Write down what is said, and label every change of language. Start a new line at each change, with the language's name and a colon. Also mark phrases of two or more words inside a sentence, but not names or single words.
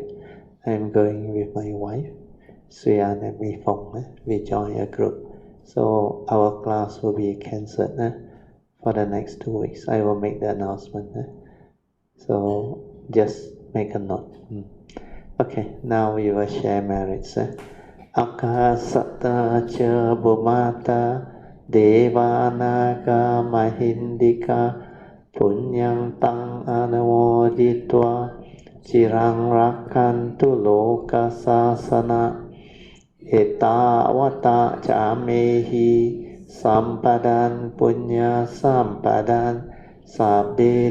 English: I'm going with my wife, Suyan and Mi Fong. We join a group. So our class will be cancelled for the next 2 weeks. I will make the announcement. So just make a note. Okay, now we will share merits.
Pali: Akasata cha bhumata devanaga mahindika punyam tang anamoditva cirang rakantu loka sasana etavata camehi sampadan punya sampadan sabbe